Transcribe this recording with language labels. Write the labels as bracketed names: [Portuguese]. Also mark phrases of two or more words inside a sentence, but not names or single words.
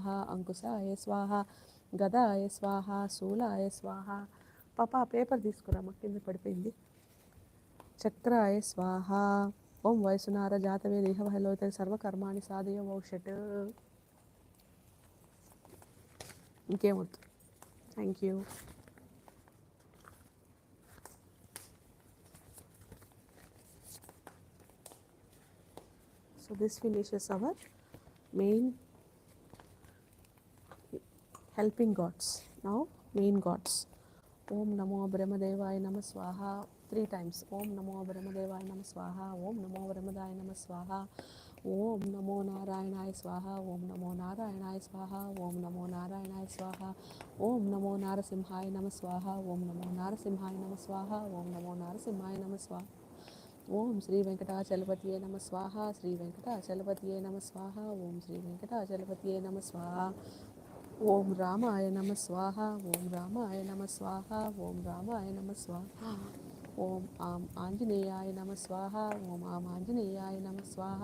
[Sanskrit] అంకుశాయ స్వాహ. గదాయ స్వాహ. శూలాయ స్వాహ. [Telugu] పాపా పేపర్ తీసుకురామా, కింద పడిపోయింది. [Sanskrit] చక్రాయ స్వాహ. ఓం వైసునార జాతవే దేహభలోత సర్వకర్మాణి సాధయ వౌషట్. [Telugu] ఇంకేమొద్దు. [English] thank you. So this finishes our main helping gods. Now main gods. [Sanskrit] ओं नमो ब्रह्मदेवाय नम स्वाहा. [English] 3 times. [Sanskrit] ओं नमो ब्रह्मदेवाय नम स्वाहा। ओं नमो ब्रह्मदाय नम स्वाहा. ओं नमो नारायणाय स्वाहा। ओं नमो नारायणाय स्वाहा. ओं नमो नारायणाय स्वाहा। ओं नमो नरसिंहाय नम स्वाहा. ओं नमो नरसिंहाय नम स्वाहा। ओं नमो नरसिंहाय नम स्वाहा. ఓం శ్రీ వెంకటాచలపతియే నమ స్వాహ. శ్రీ వెంకటాచలపతియే నమ స్వాహ. ఓం శ్రీ వెంకటాచలపతియే నమ స్వాహ. ఓం రామాయ నమ స్వాహ. ఓం రామాయ నమ స్వాహ. ఓం రామాయ నమ స్వాహ. ఓం ఆం ఆంజనేయాయ నమ స్వాహ. ఓం ఆం ఆంజనేయాయ నమ స్వాహ.